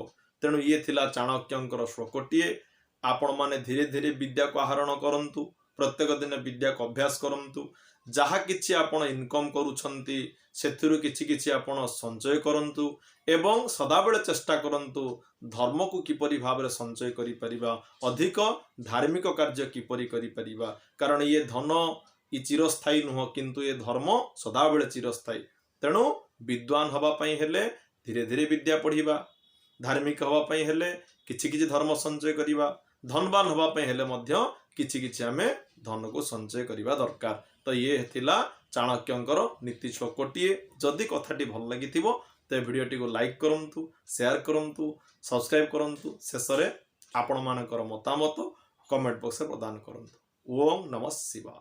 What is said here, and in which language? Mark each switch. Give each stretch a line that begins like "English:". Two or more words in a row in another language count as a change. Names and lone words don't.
Odia: ତେଣୁ ଏ ଥିଲା ଚାଣକ୍ୟଙ୍କର ଶ୍ଳୋକଟିଏ। ଆପଣ ମାନେ ଧୀରେ ଧୀରେ ବିଦ୍ୟା କୁ ଆହରଣ କରନ୍ତୁ, ପ୍ରତ୍ୟେକ ଦିନ ବିଦ୍ୟା କୁ ଅଭ୍ୟାସ କରନ୍ତୁ, ଯାହା କିଛି ଆପଣ ଇନକମ କରୁଛନ୍ତି ସେଥିରୁ କିଛି କିଛି ଆପଣ ସଞ୍ଚୟ କରନ୍ତୁ ଏବଂ ସଦାବେଳେ ଚେଷ୍ଟା କରନ୍ତୁ ଧର୍ମ କୁ କିପରି ଭାବରେ ସଞ୍ଚୟ କରି ପାରିବା, ଅଧିକ ଧାର୍ମିକ କାର୍ଯ୍ୟ କିପରି କରି ପାରିବା। କାରଣ ଏ ଧନ ଇ ଚିରସ୍ଥାୟୀ ନୁହେଁ, କିନ୍ତୁ ଏ ଧର୍ମ ସଦାବେଳେ ଚିରସ୍ଥାୟୀ। ତେଣୁ ବିଦ୍ୱାନ ହେବା ପାଇଁ ହେଲେ ଧୀରେ ଧୀରେ ବିଦ୍ୟା ପଢ଼ିବା, ଧାର୍ମିକ ହେବା ପାଇଁ ହେଲେ କିଛି କିଛି ଧର୍ମ ସଞ୍ଚୟ କରିବା, ଧନବାନ ହେବା ପାଇଁ ହେଲେ ମଧ୍ୟ କିଛି କିଛି ଆମେ ଧନ କୁ ସଞ୍ଚୟ କରିବା ଦରକାର। ତ ଏ ଥିଲା ଚାଣକ୍ୟଙ୍କର ନୀତି ଶ୍ଳୋକଟିଏ। ଯଦି କଥାଟି ଭଲ ଲାଗିଥିବ ତେ ଭିଡିଓଟି କୁ ଲାଇକ କରନ୍ତୁ, ସେୟାର କରନ୍ତୁ, ସବସ୍କ୍ରାଇବ କରନ୍ତୁ, ଶେଷରେ ଆପଣ ମାନଙ୍କର ମତାମତ
English: comment box
Odia: ରେ ପ୍ରଦାନ କରନ୍ତୁ।
Sanskrit: ओम नमः शिवाय।